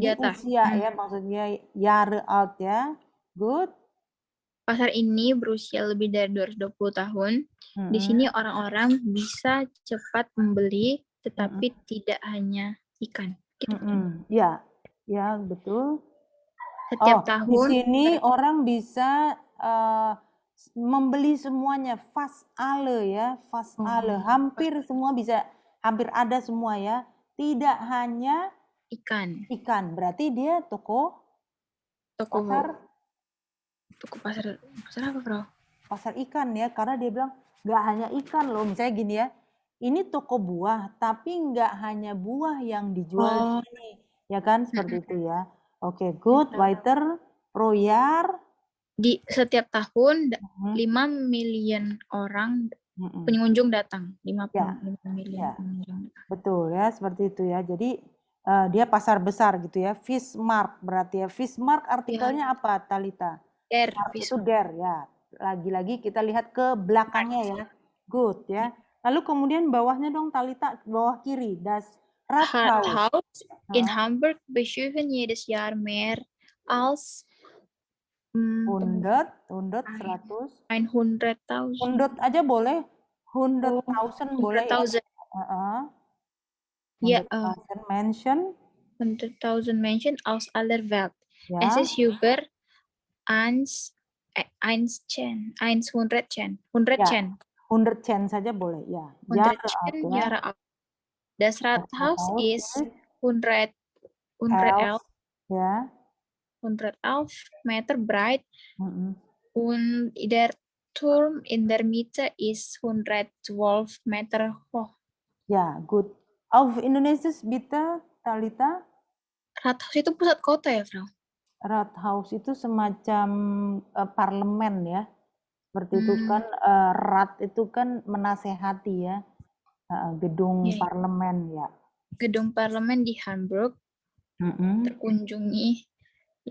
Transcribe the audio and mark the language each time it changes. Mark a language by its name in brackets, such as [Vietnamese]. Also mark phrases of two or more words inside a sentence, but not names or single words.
[Indonesian] Di atas. usia ya maksudnya [German] Jahre alt [Indonesian] ya. Good. Pasar ini berusia lebih dari 220 tahun. Di sini orang-orang bisa cepat membeli, tetapi tidak hanya ikan. Gitu. Ya, ya betul. Setiap tahun. Di sini orang bisa membeli semuanya, [German] fast alle ya, fast alle. [Indonesian] Hampir semua bisa, hampir ada semua ya. Tidak hanya ikan. Berarti dia toko pasar apa, Bro? Pasar ikan ya, karena dia bilang nggak hanya ikan loh. Misalnya gini ya, ini toko buah, tapi nggak hanya buah yang dijual di sini, ya kan? Seperti itu ya. Oke, good. [German] Weiter, pro Jahr. [Indonesian] Di setiap tahun 5 million orang pengunjung datang. 5 million pengunjung. Betul ya, seperti itu ya. Jadi dia pasar besar gitu ya. Fishmarkt berarti ya. Fishmarkt artikelnya apa, Talita? [German] Der. [Indonesian] Itu der ya. Lagi-lagi kita lihat ke belakangnya ya. Good ya. Lalu kemudian bawahnya dong Talita, bawah kiri. [German] Das Rathaus in Hamburg besuchen jedes Jahr mehr als [Indonesian] 100, 100 aja boleh. 100.000 boleh ya. 100.000 Menschen. [German] 100.000 Menschen aus aller Welt. Ja. Es ist über 100 [Indonesian] Chen saja boleh ya. [German] 100 Jahre alt. Das Rathaus ist 111 Meter breit und der Turm in der Mitte ist 112 Meter hoch. [Indonesian] Ya, good. [German] Auf Indonesisch bitte, Talita. [Indonesian] Rathaus itu pusat kota ya, Frau? Rathaus itu semacam parlemen ya. Seperti itu kan, rat itu kan menasehati ya. Gedung parlemen ya. Gedung parlemen di Hamburg terkunjungi